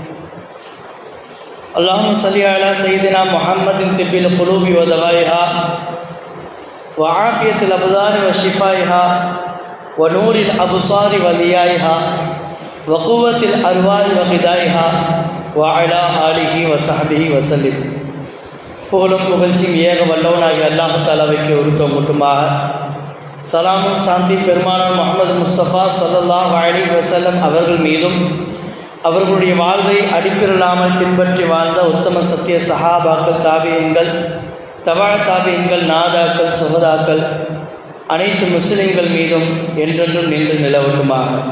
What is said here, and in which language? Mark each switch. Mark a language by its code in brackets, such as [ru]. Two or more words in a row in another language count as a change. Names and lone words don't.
[ar] اللهم صل على سيدنا محمد طب القلوب ودوائها وعافية الأبدان وشفائها ونور الأبصار وضيائها وقوة الأرواح وغذائها وعلى آله وصحبه وسلم. [ta] புகழும் புகழ்ச்சியும் ஏக வல்லவனாகிய அல்லாஹ் தஆலாவுக்கு உரித்தாகட்டுமாக. சலாமும் சாந்தி பெருமானார் முஹம்மது முஸ்தபா [ar] صلى الله عليه وسلم [ta] அவர்கள் மீதும் அவர்களுடைய வாழ்வை அடிப்பிரலாமல் பின்பற்றி வாழ்ந்த உத்தம சத்திய சஹாபாக்கள், தாபியீன்கள், தபா தாபியீன்கள், நாதாக்கள், சுஹதாக்கள், அனைத்து முஸ்லிம்கள் மீதும் என்றென்றும் நின்று நிலவட்டுமாக.